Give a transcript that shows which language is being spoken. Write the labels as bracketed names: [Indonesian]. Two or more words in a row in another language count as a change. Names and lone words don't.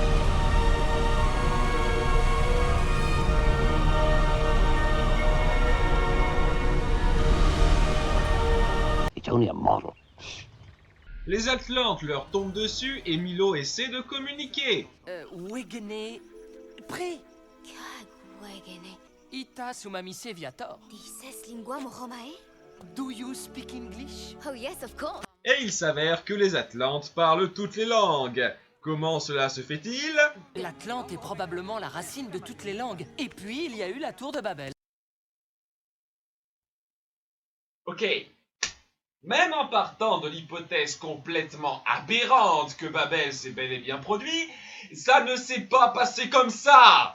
[French] Les Atlantes leur tombent dessus et Milo essaie de communiquer. Wegene... Pré... Kagwegene. [Latin] Ita sumamise viator. Dices linguam romae? [English] Do you speak English? Oh yes, of course. [French] Et il s'avère que les Atlantes parlent toutes les langues. Comment cela se fait-il? L'Atlante est probablement la racine de toutes les langues. Et puis, il y a eu la tour de Babel. Ok. Même en partant de l'hypothèse complètement aberrante que Babel s'est bel et bien produit, ça ne s'est pas passé comme ça!